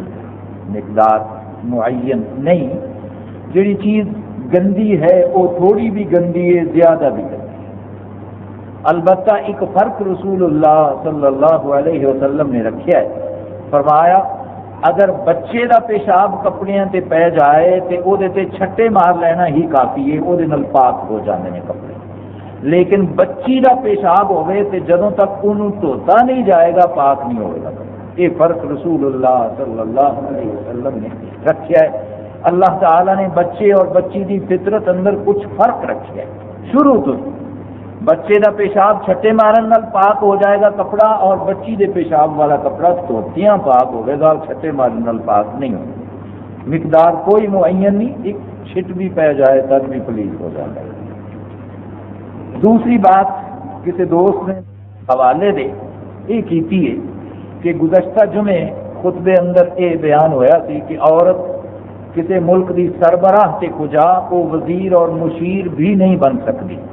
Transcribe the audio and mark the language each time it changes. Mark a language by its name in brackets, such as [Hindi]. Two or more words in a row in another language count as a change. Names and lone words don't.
[Urdu] مقدار معین نہیں. جڑی چیز گندی ہے وہ تھوڑی بھی گندی ہے، زیادہ بھی گندی ہے. البتہ ایک فرق رسول اللہ صلی اللہ علیہ وسلم نے رکھا ہے. [Punjabi] فرمایا اگر بچے دا پیشاب کپڑیاں تے پی جائے تے او دے تے چھٹے مار لینا ہی کافی ہے، او دے نال پاک ہو جاندے نے کپڑے. لیکن بچی دا پیشاب ہوئے تے جدوں تک انہوں دھوتا نہیں جائے گا پاک نہیں ہوگا. [Urdu] یہ فرق رسول اللہ صلی اللہ علیہ وسلم نے رکھا ہے. [Punjabi] اللہ تعالیٰ نے بچے اور بچی دی فطرت اندر کچھ فرق رکھا ہے. شروع تو بچے دا پیشاب چھٹے مارن نال پاک ہو جائے گا کپڑا، اور بچی دے پیشاب والا کپڑا دھوتیاں پاک ہوگا اور چھٹے مارن نال پاک نہیں ہوگا. [Urdu] مقدار کوئی معین نہیں، ایک چھٹ بھی پی جائے تب بھی پلیز ہو جاتا ہے. [Punjabi] دوسری بات کسی دوست نے حوالے دے یہ کیتی ہے کہ گزشتہ جمعے خطبے اندر یہ بیان ہویا سی کہ [Urdu] عورت کسی ملک کی سربراہ تے کجا وہ وزیر اور مشیر بھی نہیں بن سکتی.